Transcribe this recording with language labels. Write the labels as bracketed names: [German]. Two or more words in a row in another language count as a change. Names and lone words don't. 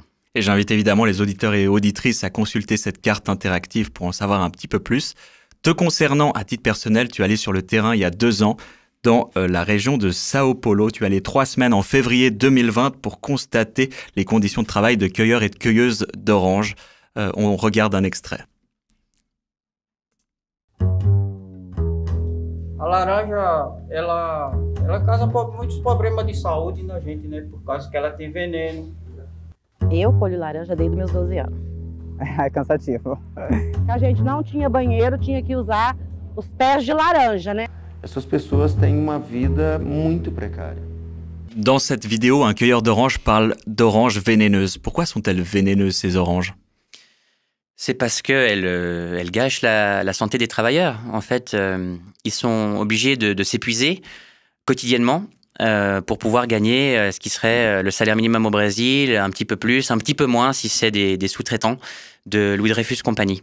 [French] Et j'invite évidemment les auditeurs et auditrices à consulter cette carte interactive pour en savoir un petit peu plus. Te concernant, à titre personnel, tu es allé sur le terrain il y a 2 ans dans la région de Sao Paulo. Tu es allé 3 semaines en février 2020 pour constater les conditions de travail de cueilleurs et de cueilleuses d'oranges. On regarde un extrait. [Portuguese] A laranja, ela causa muitos problemas de saúde na gente, né? Por causa que ela tem veneno. Eu colho laranja desde meus 12 anos. É cansativo. A gente não tinha banheiro, tinha que usar os pés de laranja, né? Essas pessoas têm uma vida muito precária. [French] Dans cette vidéo, un cueilleur d'oranges parle d'oranges vénéneuses. Pourquoi sont-elles vénéneuses, ces oranges ? C'est parce qu'elles gâchent la santé des travailleurs. En fait, ils sont obligés de s'épuiser quotidiennement pour pouvoir gagner ce qui serait le salaire minimum au Brésil, un petit peu plus, un petit peu moins si c'est des sous-traitants de Louis Dreyfus Compagnie.